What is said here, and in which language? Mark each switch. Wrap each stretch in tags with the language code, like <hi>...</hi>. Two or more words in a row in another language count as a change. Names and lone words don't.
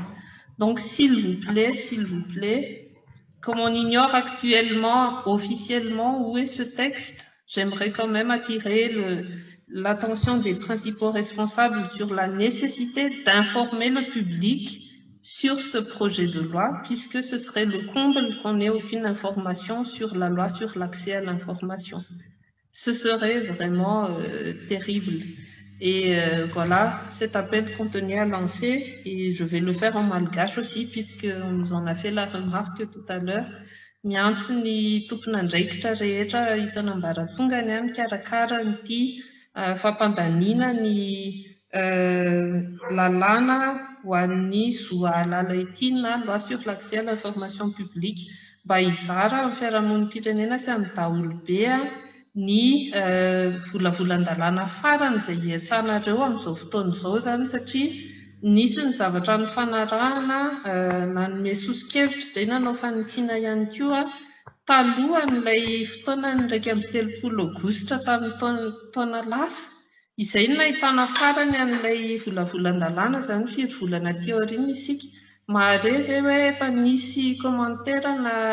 <fr>Donc, s'il vous plaît, comme on ignore actuellement, officiellement, où est ce texte, j'aimerais quand même attirer l'attention des principaux responsables sur la nécessité d'informer le public sur ce projet de loi, puisque ce serait le comble qu'on n'ait aucune information sur la loi sur l'accès à l'information. Ce serait vraiment terrible. Et voilà, cet appel qu'on tenait à lancer, et je vais le faire en malgache aussi, puisqu'on nous en a fait la remarque tout à l'heure.</fr> <mg>Miantso ny tompon'andraikitra rehetra isan'ambaratongany a mikarakara nyity fampandaniana ny lalàna ho an'ny zoalala ity na</mg> <fr>loi sur l'accès à l'information publique</fr> <mg>mba hizara amin'ny fiarahamon'ny firenena sy amin'ny daholobe ny volavolan-dalàna farany izay iasanareo amin'izao fotoana izao zany satria nisy ny zavatra nifanarahana nanome sosikevitra izay nanao fanitsiana ihany koa talohan'ilay fotoana ny 1 Aogositra tamin'ny taona lasa izay no nahitana farany an'ilay volavolan-dalàna zany 4 volana teo aoriana isika mahare zay hoe efa nisy komantera na</mg>